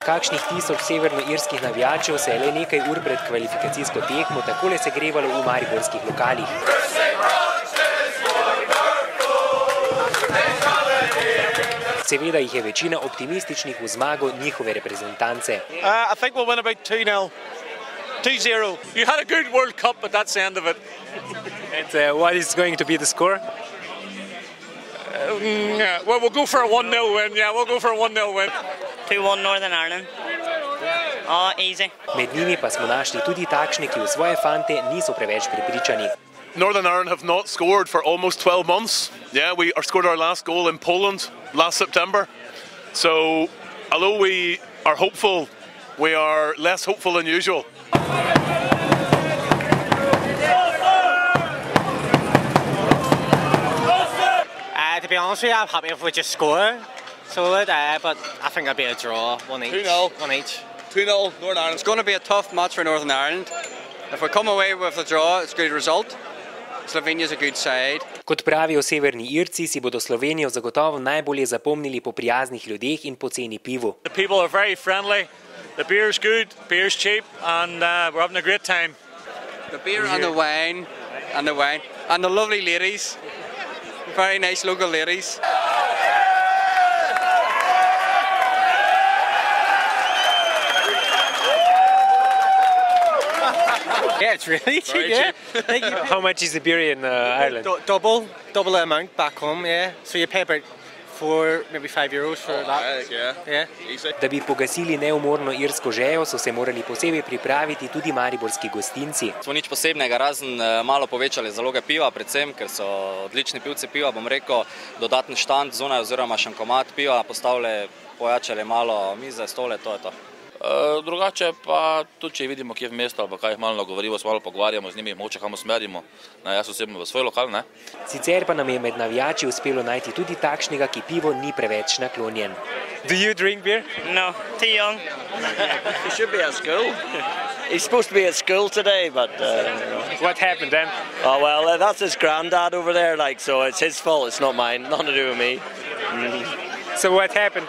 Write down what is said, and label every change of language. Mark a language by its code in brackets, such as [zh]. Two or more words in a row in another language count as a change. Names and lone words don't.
[sl] Kakšnih 1000 severnoirskih navijačev se je le nekaj ur pred kvalifikacijsko tekmo takole segrevalo v mariborskih lokalih. Seveda jih je večina optimističnih v zmago njihove reprezentance. [en] I think we'll win about 2-0. 2-0. You had a good World Cup, but that's the end of it. And what is going to be the score? Well, we'll go for a 1-0 win. Yeah, we'll go for a 1-0 win. 2-1 Northern Ireland. Oh, easy. [sl] Med njimi pa smo našli tudi takšne, ki v svoje fante niso preveč prepričani. [en] Northern Ireland have not scored for almost 12 months. Yeah, we scored our last goal in Poland last September. So, although we are hopeful, we are less hopeful than usual. To be honest with you, I'm happy if we just score. Solid, but I think it'll be a draw, 1-1 each. 2-0. 2-0 Northern Ireland. It's going to be a tough match for Northern Ireland. If we come away with a draw, it's a good result. Slovenia's a good side. [sl] Kot pravijo Severni Irci, si bodo Slovenijo zagotovo najbolje zapomnili po prijaznih ljudeh in poceni pivu. [en] The people are very friendly. The beer's good, beer's cheap, and we're having a great time. The beer and the wine, and the lovely ladies. Very nice local ladies. Yeah, it's really cheap, yeah. How much is the beer in Ireland? Double the amount back home, yeah. So you pay about 4, maybe 5 euros for that. Yeah. Easy. [sl] Da bi pogasili neumorno irsko žejo, so se morali posebej pripraviti tudi mariborski gostinci. Smo nič posebnega, razen malo povečali zaloge piva, predvsem, ker so odlični pivci piva, bom rekel, dodatni štand zunaj oziroma šankomat piva, postavili, pojačali malo mize, stole, to je to. Drugače pa tudi, če vidimo, kje v mestu ali pa kaj jih malo nagovorimo, se malo pogovarjamo z njimi, mogoče kam usmerimo, jaz osebno v svoj lokal, ne. Sicer pa nam je med navijači uspelo najti tudi takšnega, ki pivo ni preveč naklonjen. [en] Do you drink beer? No, too young. He should be at school. He's supposed to be at school today, but... What happened then? Oh, well, that's his granddad over there, like, so it's his fault, it's not mine, nothing to do with me. So what happened?